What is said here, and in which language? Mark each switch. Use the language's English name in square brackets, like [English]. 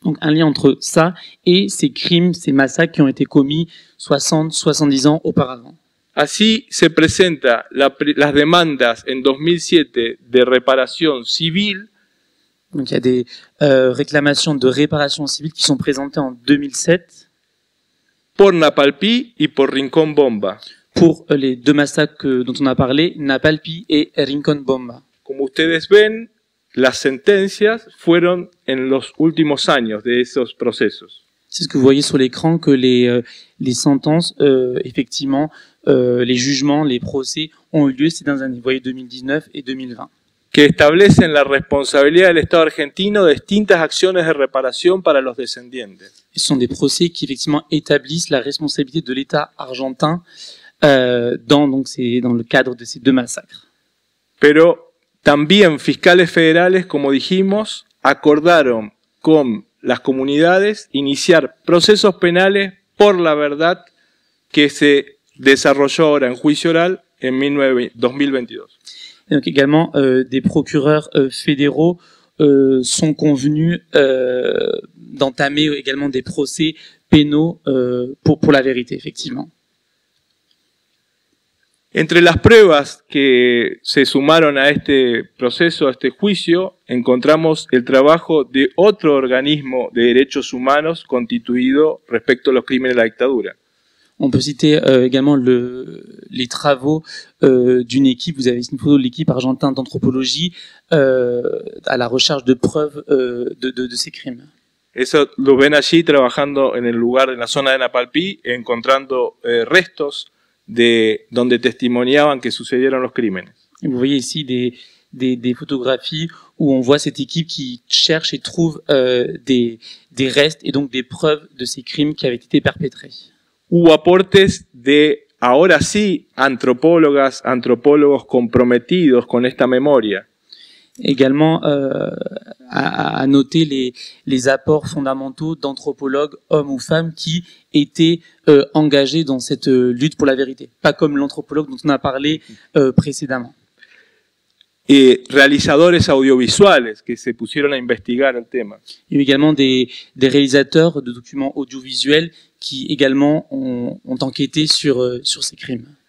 [French] Donc un lien entre ça et ces crimes, ces massacres qui ont été commis 60, 70 ans auparavant. [Spanish] Así se presenta las demandas en 2007 de reparación civil. [French] Donc il y a des réclamations de réparation civile qui sont présentées en 2007 [Spanish] por Napalpí y por Rincón Bomba. [French] Pour les deux massacres dont on a parlé, Napalpí et Rincón Bomba. [Spanish] Como ustedes ven, las sentencias fueron en los últimos años de esos procesos. [French] C'est ce que vous voyez sur l'écran, que les sentences, effectivement, les jugements, les procès ont eu lieu ces dernières années. Vous voyez 2019 et 2020. [Spanish] Que establecen la responsabilidad del Estado argentino de distintas acciones de reparación para los descendientes. [French] Ce sont des procès qui effectivement établissent la responsabilité de l'État argentin dans le cadre de ces deux massacres. [Spanish] Pero también fiscales federales, como dijimos, acordaron con las comunidades iniciar procesos penales por la verdad que se desarrolló ahora en juicio oral en 2022. [French] Et donc également, des procureurs fédéraux sont convenus d'entamer également des procès pénaux pour la vérité, effectivement. [Spanish] Entre las pruebas que se sumaron a este proceso, a este juicio, encontramos el trabajo de otro organismo de derechos humanos constituido respecto a los crímenes de la dictadura. [French] On peut citer également les travaux d'une équipe, vous avez une photo de l'équipe argentine d'anthropologie à la recherche de preuves de ces crimes. [Spanish] Eso lo ven allí trabajando en el lugar, en la zona de Napalpí, encontrando restos de donde testimoniaban que sucedieron los crímenes. [French] Et vous voyez ici des photographies où on voit cette équipe qui cherche et trouve des restes et donc des preuves de ces crimes qui avaient été perpétrés. [Spanish] Hubo aportes de, ahora sí, antropólogos comprometidos con esta memoria. [French] Également, à noter les apports fondamentaux d'anthropologues, hommes ou femmes, qui étaient engagés dans cette lutte pour la vérité. Pas comme l'anthropologue dont on a parlé précédemment. [Spanish] realizadores audiovisuales que se pusieron a investigar el tema. [French] Il y a eu également des réalisateurs de documents audiovisuels qui également ont enquêté sur ces crimes.